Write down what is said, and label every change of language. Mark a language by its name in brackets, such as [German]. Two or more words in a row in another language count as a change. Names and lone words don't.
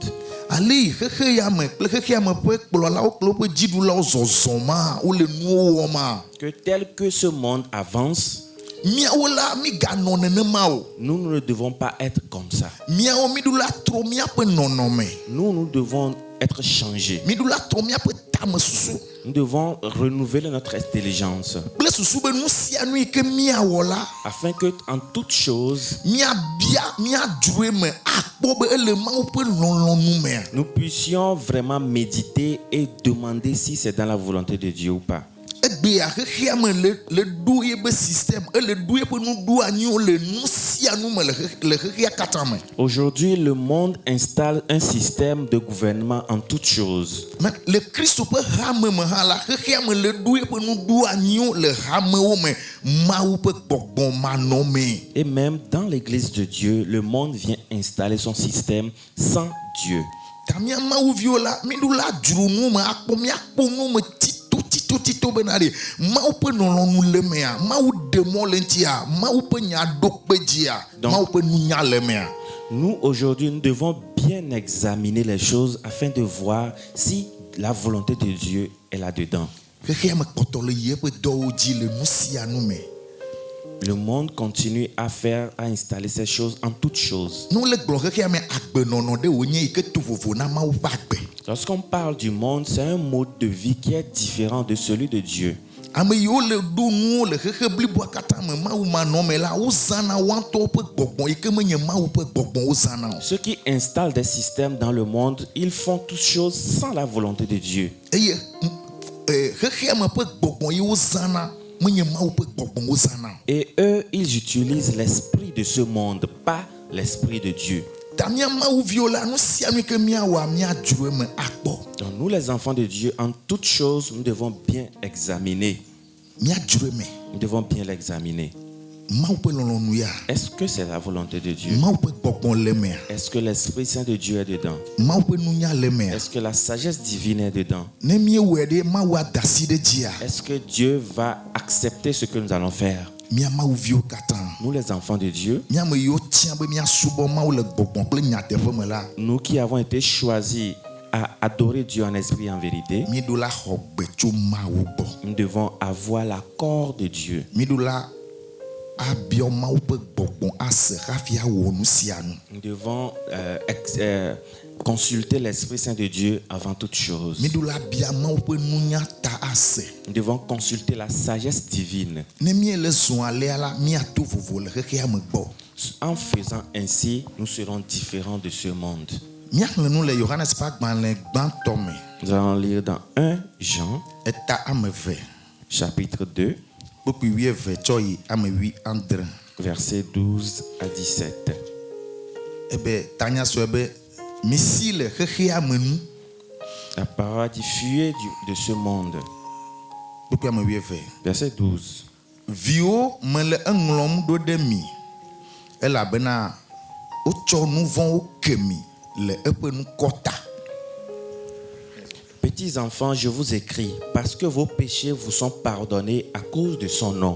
[Ewe] Ale yi xexea me kple xexea me ƒe kplɔlawo kple woƒe dziɖulawo zɔzɔ ma wole nuwo wɔm ma. [French] que tel que ce monde avance, [Ewe] Míawo la miganɔ nenema o. [French] nous ne devons pas être comme ça. [Ewe] Míawo miɖula trɔ míaƒe nɔnɔme. [French] Nous devons être changés. [Ewe] Miɖula trɔ míaƒe tame susu. [French] Nous devons renouveler notre intelligence [Ewe] Kple susu be nu sia nu yi ke míawɔ la [French] afin que en toute chose, [Ewe] míabia míadzroe me akpɔ be ele Mawu ƒe lɔlɔ̃nu mea. [French] nous puissions vraiment méditer et demander si c'est dans la volonté de Dieu ou pas. [Ewe] Egbea xexea me le ɖo yebe système, ele ɖo yeƒe nuɖu anyiwo le nu sia nu me le xexea katã me. [French] Aujourd'hui, le monde installe un système de gouvernement en toutes choses. [Ewe] Mais le Kristo ƒe hame me hã la xexea me le ɖo yeƒe nuɖu anyiwo le hamewo me Mawu ƒe gbɔgbɔ manɔme. [French] Et même dans l'église de Dieu, le monde vient installer son système sans Dieu. [Ewe] Ta mía Mawuviwo la miɖula dzro nu me akpɔ míakpɔ nu me tito bena ɖe Mawu ƒe lɔlɔ̃nu le mea, Mawu ɖe mɔ le ŋutia, Mawu ƒe nya ɖo kpe dzia, Mawu ƒe nunya le mea. [French] Nous, aujourd'hui, nous devons bien examiner les choses afin de voir si la volonté de Dieu est là-dedans. [Ewe] Xexea me kpɔtɔ le yeƒe dɔwo dzi le nu sia nu me. [French] Le monde continue à installer ces choses en toutes choses. [Ewe] Nu le gblɔ xexea me agbenɔnɔ ɖe wònye yi ke to vovo na Mawu ƒe agbe. [French] Lorsqu'on parle du monde, c'est un mode de vie qui est différent de celui de Dieu. [Ewe] Ame yiwo le ɖo nuwo le xexe bliboa katã me Mawu manɔme la wozãna woatɔwo ƒe gbɔgbɔ yi ke menye Mawu ƒe gbɔgbɔ wozãna o. [French] Ceux qui installent des systèmes dans le monde, ils font toutes choses sans la volonté de Dieu. [Ewe] Eye xexea me ƒe gbɔgbɔ yi wozãna menye Mawu ƒe gbɔgbɔ wozãna o. [French] Et eux, ils utilisent l'esprit de ce monde, pas l'esprit de Dieu. [Ewe] Ta mía Mawuviwo la nu sia nu ke míawɔa míadzroe me akpɔ. [French] Donc nous, les enfants de Dieu, en toutes choses, nous devons bien examiner. [Ewe] Míadzroe me. [French] Nous devons bien l'examiner. [Ewe] Mawu ƒe lɔlɔ̃nu ya. [French] Est-ce que c'est la volonté de Dieu? [Ewe] Mawu ƒe gbɔgbɔ le mea. [French] Est-ce que l'Esprit Saint de Dieu est dedans? [Ewe] Mawu ƒe nunya le mea. [French] Est-ce que la sagesse divine est dedans? [Ewe] Ne míewɔe ɖe Mawu ada asi ɖe dzia. [French] Est-ce que Dieu va accepter ce que nous allons faire? [Ewe] Mía Mawuviwo katã. [French] Nous, les enfants de Dieu, [Ewe] Mía me yiwo tia be míasubɔ Mawu le gbɔgbɔ kple nyateƒe me la. [French] nous qui avons été choisis à adorer Dieu en esprit et en vérité, [Ewe] Míɖo la xɔ gbe tso Mawu gbɔ. [French] nous devons avoir l'accord de Dieu. [Ewe] Míɖo la abiɔ Mawu ƒe gbɔgbɔ ase hafi awɔ nu sia nu. [French] Nous devons consulter l'Esprit Saint de Dieu avant toute chose. [Ewe] miɖola bia mawu ƒe nunya ta ase. [French] Nous devons consulter la sagesse divine. [Ewe] Ne míele zɔ alea la míato vovo le xexea me gbɔ. [French] En faisant ainsi, nous serons différents de ce monde. [Ewe] Míaxlẽ nu le Yohanes ƒe agbalẽ gbãtɔ me. [French] Nous allons lire dans 1 Jean, [Ewe] Eta ame eve [French] chapitre 2, [Ewe] kpokpui 12 tsɔ yi ame 17. [French] versets 12 à 17. [Ewe] Ebe tanya sɔe be misi le xexea me nu. [French] La parole dit fuyez de ce monde. [Ewe] Kpokpui ame 12. [French] Verset 12. [Ewe] Viwo mele eŋlɔm ɖo ɖe mi elabena wotsɔ nu vɔ̃wo ke mi le eƒe nukɔta. [French] Petits enfants, je vous écris parce que vos péchés vous sont pardonnés à cause de son nom.